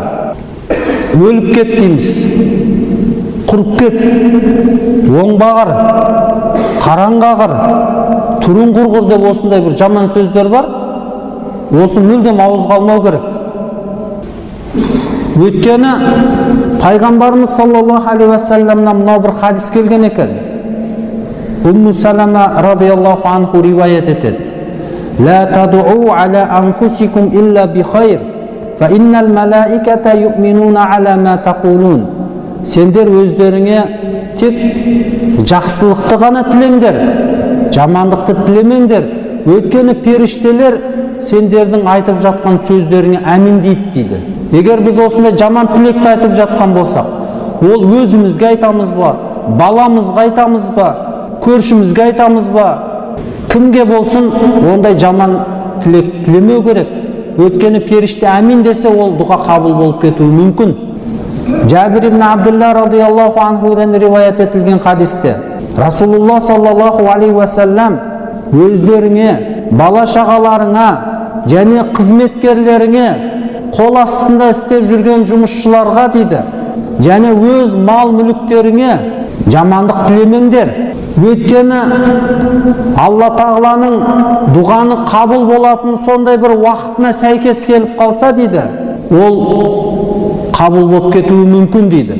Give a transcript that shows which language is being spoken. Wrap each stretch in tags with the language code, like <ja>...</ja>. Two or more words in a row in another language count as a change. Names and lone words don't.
<kk>Өліп кет дейміз, құрып кет, оңбағыр, қараңғағыр, түрін құрғыр деп осындай бір жаман сөздер бар. Осы мүлдем ауызға алмау керек. Өйткені пайғамбарымыз</kk> <ar>صلى الله عليه وسلم</ar> <kk>мынау бір хадис келген екен. Умму Салама</kk> <ar>رضي الله عنه</ar> <kk>риwayat етеді.</kk> <ar>لا تدعوا على أنفسكم إلا بخير، فإن الملائكة يؤمنون على ما تقولون.</ar> <kk>Сендер өздеріңе тек жақсылықты ғана тілеңдер, жамандықты тілемеңдер. Өйткені періштелер сендердің айтып жатқан сөздеріңе әмин дейді. Егер біз осындай жаман тілекті айтып жатқан болсақ, ол өзімізге айтамыз ба, баламызға айтамыз ба, көршімізге айтамыз ба, кімге болсын ондай жаман тілек тілемеу керек. Өйткені періште әмин десе, ол дұға қабыл болып кетуі мүмкін. Жабир ибн Абдулла</kk> <ar>رضي الله عنه</ar> <kk>риwayat етілген хадисте Расулулла</kk> <ar>صلى الله عليه وسلم</ar> <kk>өздеріңе, бала шағаларыңа және қызметкерлеріңе, қол астында істеп жүрген жұмысшыларға дейді, және өз мал мүліктеріңе жамандық тілемеңдер. Өйткені Алла Тағаланың дұғаны қабыл болатын сондай бір уақытына сәйкес келіп қалса дейді, ол қабыл болып кетуі мүмкін дейді.</kk>